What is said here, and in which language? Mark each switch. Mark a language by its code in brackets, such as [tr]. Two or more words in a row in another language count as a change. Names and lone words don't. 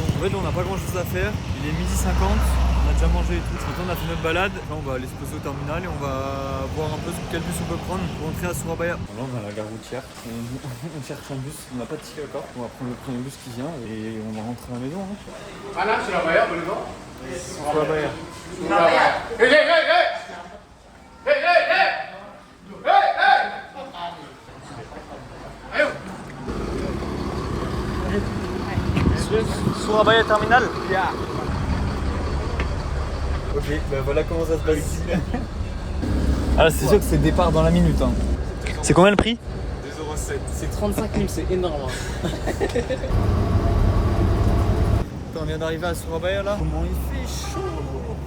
[fr] En fait là on n'a pas grand chose à faire, il est 12h50, on a déjà mangé et tout. Maintenant on a fait notre balade, là on va aller se poser au terminal et on va voir un peu quel bus on peut prendre pour rentrer à Surabaya. Là on va à la gare routière, on cherche un bus, on n'a pas de ticket encore, on va prendre le premier bus qui vient et on va rentrer à la maison. Hein. Ah là, Surabaya, vous le voyez? Surabaya. Surabaya. Hey, hey, hey, hey! Hey, hey, hey! Hey, hey! Surabaya terminal. Yeah. Ok, ben voilà comment ça se passe ici. Ah c'est sûr que c'est départ dans la minute. Hein. C'est combien le prix? 2,07 €. C'est 35 000, c'est énorme. Hein. On vient d'arriver à Surabaya là. Comment il fait chaud.